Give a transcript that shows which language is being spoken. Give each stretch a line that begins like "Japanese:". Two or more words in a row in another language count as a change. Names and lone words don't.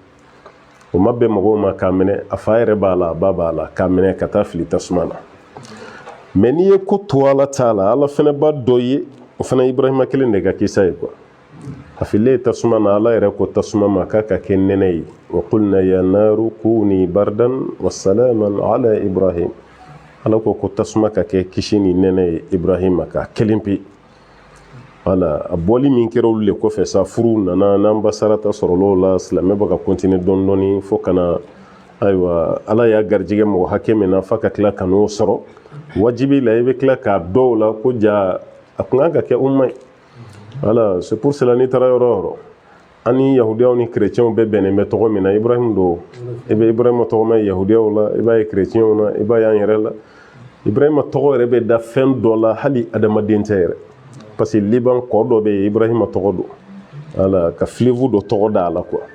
Bambara: o ma bɛn mɔgɔw ma k'a minɛ a fa yɛrɛ b'a la a ba b'a la k'a minɛ ka taa fili tasuma na. mɛ n'i ye ko to ala t'a la ala fɛnɛ b'a dɔ ye o fana ibrahima kelen de ka kisa ye quoi. a fililen tasuma na ala yɛrɛ ko tasuma ma k'a ka kɛ nɛnɛ ye.
Arabic: wa qulna ya naru kuni bardan wa salaman ala ibrahim.
Bambara: ala ko tasuma ka kɛ kisi ni nɛnɛ ye ibrahima ka kelen pe. wala a bɔli min kɛra olu le kɔfɛ sa furu nana n'an ba sarata sɔrɔl'o la silamɛ bɛ ka continuer dɔɔni dɔɔni fo kana ayiwa ala y'a garijɛgɛ mɔgɔ hakɛ min na fa ka tila ka n'o sɔrɔ wajibi la i bɛ tila k'a dɔw la ko ja a kun kan ka kɛ umma ye. wala
French: c'est pour cela
Bambara: n'i taara yɔrɔ o yɔrɔ an ni yahudiyaw ni chrétienw bɛɛ bɛnnen bɛ tɔgɔ min na ibrahim don i bɛ ibrahima tɔgɔ mɛn yahudiyaw la i b'a ye chrétienw na i b'a ye an yɛrɛ la ibrahima tɔgɔ yɛrɛ bɛ da fɛn dɔ la hali adamaden tɛ yɛrɛ
French: parce que
Bambara: liban kɔ dɔ bɛ yen ibrahima tɔgɔ don wala ka filevu dɔ tɔgɔ da a la quoi.